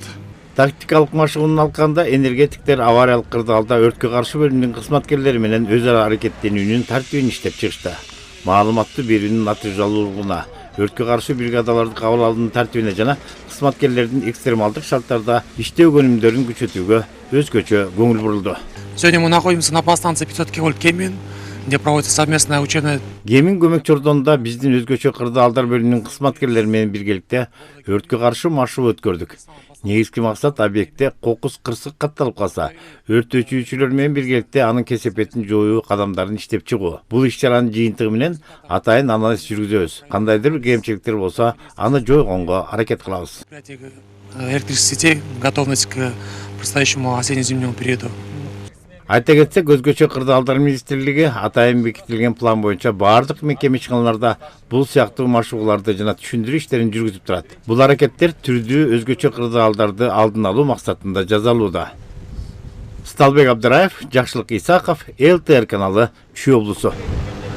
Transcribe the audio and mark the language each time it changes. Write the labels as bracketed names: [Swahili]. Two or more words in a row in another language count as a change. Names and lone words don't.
[Kyrgyz] Тактикалык машыгуунун алкагында энергетиктер авариялык кырдаалда өрткө каршы бөлүмүнүн кызматкерлери менен өз ара аракеттенүүнүн тартибин иштеп чыгышты. Маалыматты берүүнүн натыйжалуулугуна, өрткө каршы бригадаларды кабыл алуунун тартибине жана кызматкерлердин экстремалдык шарттарда иштөө өнүмдөрүн күчөтүүгө өзгөчө көңүл бурулду. [Russian] Сегодня мы находимся на подстанции 500 киловольт Кемин, где проводится совместная учебная. [Kyrgyz] Кемин көмөк чордонунда биздин өзгөчө кырдаалдар бөлүмүнүн кызматкерлери менен биргеликте өрткө каршы машыгуу өткөрдүк. Негизги максат объектте кокус кырсык катталып калса, өрт өчүүчүлөр менен биргеликте анын кесепетин жоюу кадамдарын иштеп чыгуу. Бул иш-чаранын жыйынтыгы менен атайын анализ жүргүзөбүз. Кандайдыр бир кемчиликтер болсо, аны жойгонго аракет кылабыз. [Russian] Электрических сетей, готовность к предстоящему осенне-зимнему периоду. [Kyrgyz] Айта кетсек, өзгөчө кырдаалдар министрлиги атайын бекитилген план боюнча бардык мекеме ишканаларда бул сыяктуу машыгууларды жана түшүндүрүү иштерин жүргүзүп турат. Бул аракеттер түрдүү өзгөчө кырдаалдарды алдын алуу максатында жасалууда. Сталбек Абдыраев, Жакшылык Исаков, ЛТР каналы, Чүй облусу.